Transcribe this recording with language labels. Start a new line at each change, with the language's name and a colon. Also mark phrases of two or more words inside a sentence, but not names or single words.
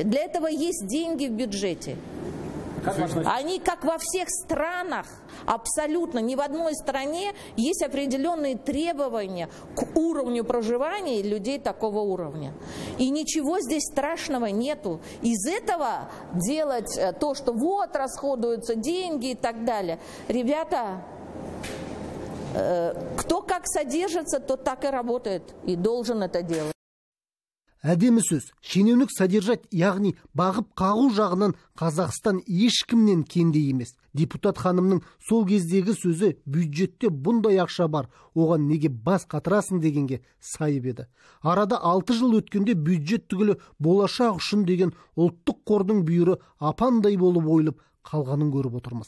Russian: Для этого есть деньги в бюджете. Они, как во всех странах, абсолютно ни в одной стране есть определенные требования к уровню проживания людей такого уровня. И ничего здесь страшного нету. Из этого делать то, что вот расходуются деньги и так далее. Ребята, кто как содержится, тот так и работает и должен это делать.
Kazakh: Әдемі сөз, шенеунік содержать, яғни бағып қағу жағынан Қазақстан ешкімнен кенде емес. Депутат ханымның сол кездегі сөзі бюджетте бұндай ақша бар, оған неге бас қатырасың дегенге сайып еді. Арада 6 жыл өткенде бюджет түгілі болашақ үшін деген ұлттық қордың бүйірі апандай болып ойылып қалғанын көріп отырмыз.